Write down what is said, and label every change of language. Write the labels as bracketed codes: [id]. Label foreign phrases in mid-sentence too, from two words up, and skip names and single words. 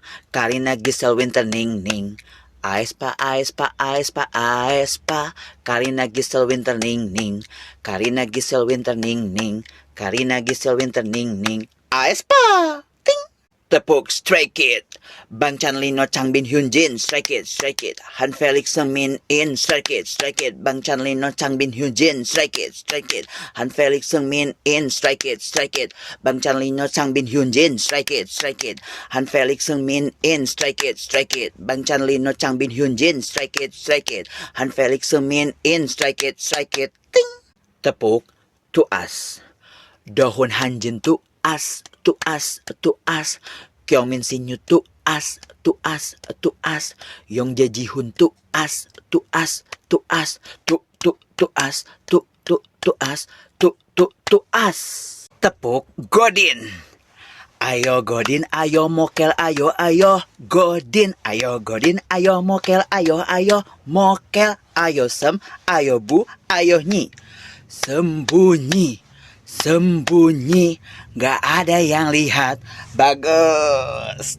[id] Karina Gisel Winter Ning Ning. Aespa, aespa, aespa, aespa. Karina Gisel Winter Ning Ning. Karina Gisel Winter Ning Ning. Karina Gisel Winter Ning Ning. Aespa. Ting. Tepuk Stray Kid. Bang Chanlino Changbin Hyunjin. Stray Kid, Stray Kid. Han Felix Seungmin In. Stray Kid, Stray Kid. Bang Chanlino Changbin Hyunjin. Stray Kid, Stray Kid. Han Felix Seungmin In. Stray Kid, Stray Kid. Bang Chanlino Changbin Hyunjin. Stray Kid, Stray Kid. Han Felix Seungmin In. Stray Kid, Stray Kid. Bang Chanlino Changbin Hyunjin. Stray Kid, Stray Kid. Han Felix Seungmin In. Stray Kid, Stray Kid. Ting. Tepuk Tuas. Dohon Hanjin Tuas. Tuas, Tuas. Kyungmin Sinyu Tuas, Tuas, Tuas. Yong Jejihun Tuas, Tuas, Tuas. Tuas, Tuas, Tuas. Tepuk Godin. Ayo Godin, ayo mokel, ayo, ayo. Godin, ayo Godin, ayo mokel, ayo, ayo. Mokel, ayo sem, ayo bu, ayo nyi. Sembunyi. Sembunyi, gak ada yang lihat. Bagus.